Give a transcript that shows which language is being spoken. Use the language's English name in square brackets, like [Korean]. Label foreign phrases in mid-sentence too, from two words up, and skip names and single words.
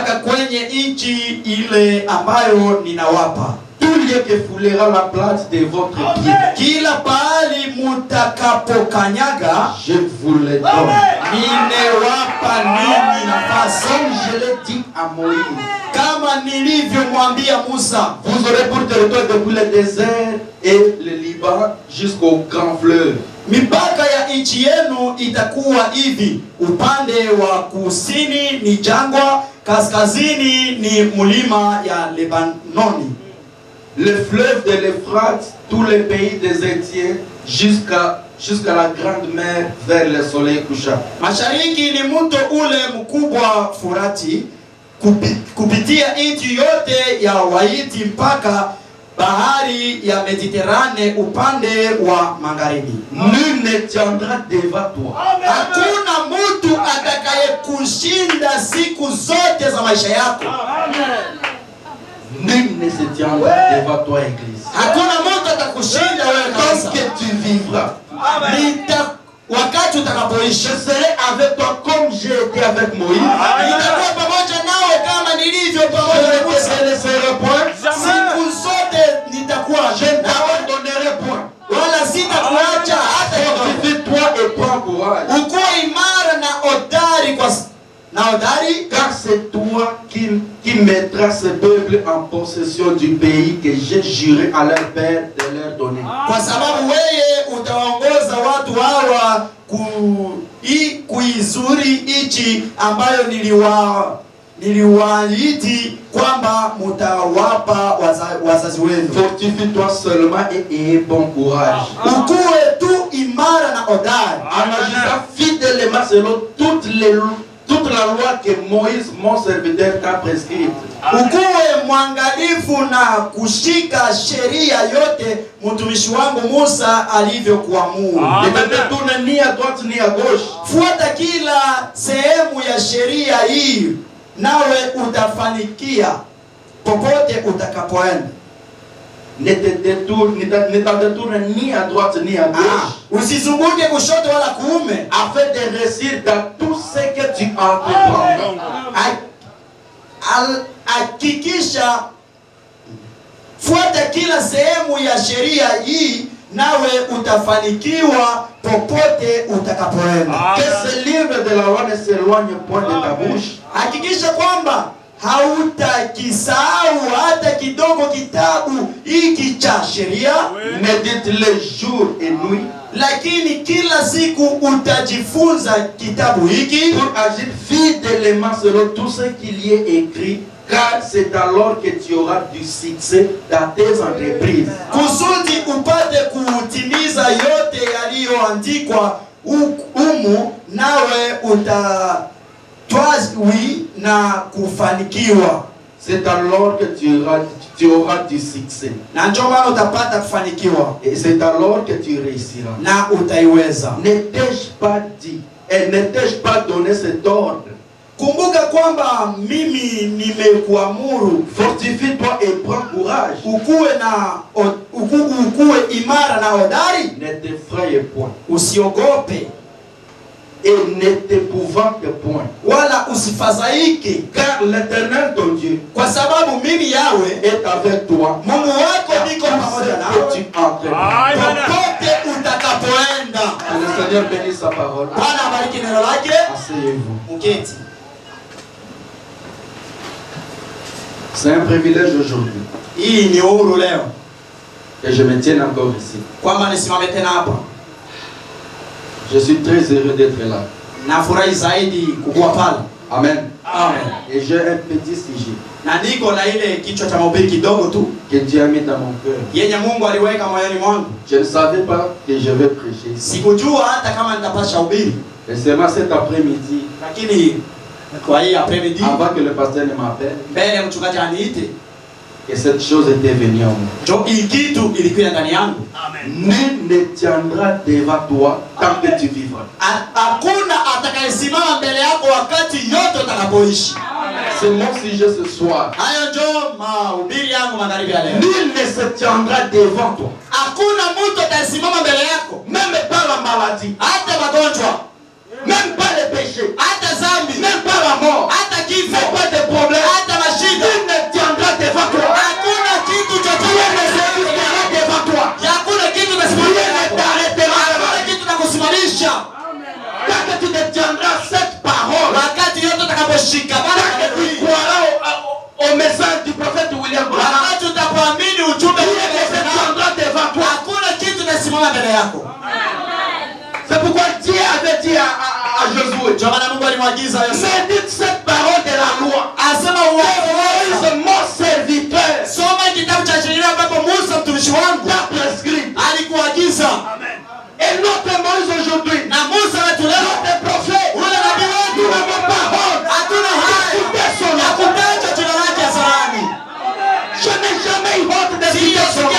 [French] Tout lieu que foulera la plate de votre pied, je vous le donne. Comme je l'ai dit à Moïse, vous aurez pour territoire depuis le désert et le Liban jusqu'au grand fleuve. [Swahili] Mipaka ya nchi yenu itakuwa hivi: upande wa kusini ni jangwa, kaskazini ni mulima ya Lebanoni. [French] Le fleuve de l'Euphrate, tous les pays des Étiens, jusqu'à la grande mer vers le soleil couchant. [Swahili] Mashariki ni mto ule mkubwa Furati, kupitia nchi yote ya Waiti mpaka bahari ya Mediterane upande wa magharibi. [French] Nul ne tiendra devant toi. [Swahili] Hakuna mtu atakayekushinda siku zote za maisha yako. [French] Nul ne se tiendra devant toi, église. [Swahili] Hakuna mtu atakushinda wewe kanisa. [French] Tant que tu vivras, [Swahili] wakati utakapoishi, [French] je serai avec toi comme j'ai été avec Moïse. [Swahili] Nitakuwa pamoja nawe kama nilivyo pamoja na Musa. [French] Je ne te laisserai point. [Swahili] Siku zote nitakuwa [French] Je ne t'abandonnerai point. [Swahili] wala sitakuacha hata kidogo. [French] Fortifie-toi et prends courage. [Swahili] Ukuwe imara na hodari [French] car c'est toi qui mettras ce peuple en possession du pays que j'ai juré à leur père de leur donner. [Swahili] Kwa sababu wewe utaongoza watu hawa kuizuri ichi ambayo niliwaahidi kwamba mutawapa wazazi wenu. [French] Fortifie-toi seulement et aie bon courage. [Swahili] Ukuwe tu imara na hodari. [French] En agissant fidèlement selon toute la loi que Moïse, mon serviteur, t'a prescrite. [Swahili] Ukuwe mwangalifu na kushika sheria yote mtumishi wangu Musa alivyokuamuru. [French] Ne te détourne ni à droite ni à gauche. [Swahili] Fuata kila sehemu ya sheria hii, nawe utafanikia popote utakapoenda. [French] Ne t'en détourne ni à droite ni à gauche. [Swahili] Usizunguke kushoto wala kuume, [French] afin de réussir dans tout ce que tu entreprends. [Swahili] Hakikisha fuata kila sehemu ya sheria hii, nawe utafanikiwa popote utakapoenda. [French] Que ce livre de la loi ne s'éloigne point de ta bouche. [Swahili] Hakikisha kwamba hautakisahau hata kidogo kitabu hiki cha sheria. [French] Médite-le jour et nuit. [Swahili] Lakini kila siku utajifunza kitabu hiki [French] pour agir fidèlement selon tout ce qu'il y est écrit, car c'est alors que tu auras du succès dans tes entreprises. [Swahili] Kusudi upate kutimiza yote yaliyoandikwa humu, nawe utatwazi na kufanikiwa. [French] C'est alors que tu auras du succès. [Swahili] Na ndio maana utapata kufanikiwa. [French] Et c'est alors que tu réussiras. [Swahili] Na utaiweza. [French] Ne t'ai-je pas dit et ne t'ai-je pas donné cet ordre? [Swahili] Kumbuka kwamba mimi nimekuamuru. [French] Fortifie-toi et prends courage. [Swahili] Ukuwe imara na hodari. [French] Ne t'effraie point. [Swahili] Usiogope. [French] Et ne t'épouvante point. [Swahili] Wala usifadhaike. [French] Car l'Éternel ton Dieu, [Swahili] kwa sababu mimi Yahweh [French] est avec toi. [Swahili] Mungu wako niko pamoja nawe. Popote utakapoenda. [French] Que le Seigneur bénisse sa parole. [Swahili] Bwana abariki neno lake. [French] Asseyez-vous. [Swahili] Mketi. [French] C'est un privilège aujourd'hui. [Swahili] Hii ni uhuru leo. [French] Et je me tiens encore ici. [Swahili] Kwamba nisimame tena hapa. [French] Je suis très heureux d'être là. [Swahili] Nafurahi zaidi kukuwa pale. [French] Amen. [Swahili] Amen. [French] Et j'ai un petit sujet. [Swahili] Na niko na ile kichwa cha mahubiri kidogo tu [French] que Dieu a mis dans mon cœur. [Swahili] yenye Mungu aliweka moyoni mwangu. [French] Je ne savais pas que je vais prêcher. [Swahili] Sikujua hata kama nitapasha hubiri. [French] Et seulement cet après-midi, [Swahili] Lakini kwa hii après-midi, [French] avant que le pasteur ne m'appelle, [Swahili] mbele ya mchungaji aniite, [French] et cette chose était venue en moi. [Swahili] ndio hii kitu ilikuwa ndani yangu. [French] Nul ne tiendra devant toi tant que tu vivras. [Swahili] Hakuna atakayesimama mbele yako wakati yote utakapoishi. [French] C'est mon sujet ce soir. [Swahili] Hayo ndio mahubiri yangu magharibi ya leo. [French] Nul ne se tiendra devant toi. [Swahili] Hakuna mtu atasimama mbele yako, [French] Même pas la maladie, [Swahili] hata magonjwa, [French] même pas le péché, [Swahili] hata dhambi, [French] même pas la mort, [Swahili] hata kifo, [French] même pas de problème, [Swahili] hata mashida. [French] nul ne tiendra devant toi. [Swahili] Hakuna kitu [French] Rien ne se [Swahili] chochote [French] tiendra devant toi. [Swahili] hakuna kitu [French] Rien ne t'arrêtera. [Swahili] hakuna kitu nakusimamisha [French] Tant que tu te tiendras cette parole, [Swahili] wakati yote utakaposhika. [French] tant que tu croiras au message du prophète William Branham, [Swahili] Wakati utapoamini ujumbe [French] rien ne se tiendra devant toi. [Swahili] hakuna kitu nasimama mbele yako. [French] C'est pourquoi Dieu avait dit à Josué, [Swahili] Ndio maana Mungu alimwagiza Yoshua, [French] médite cette parole de la loi. [Swahili] asema [French] Moïse, mon serviteur, [Swahili] soma kitabu cha sheria ambapo Musa mtumishi wangu [French] t'a prescrit. [Swahili] alikuagiza. [French] Et notre Moïse aujourd'hui, [Swahili] Na Musa wetu leo, [French] notre prophète, [Swahili] ule nabii [French] nous [Swahili] wetu, [French] n'avons pas honte [Swahili] hatuna haya [French] d'écouter son [Swahili] ya [French] nom. [Swahili] kutaja jina lake hadharani. [French] Je n'ai jamais eu honte de dire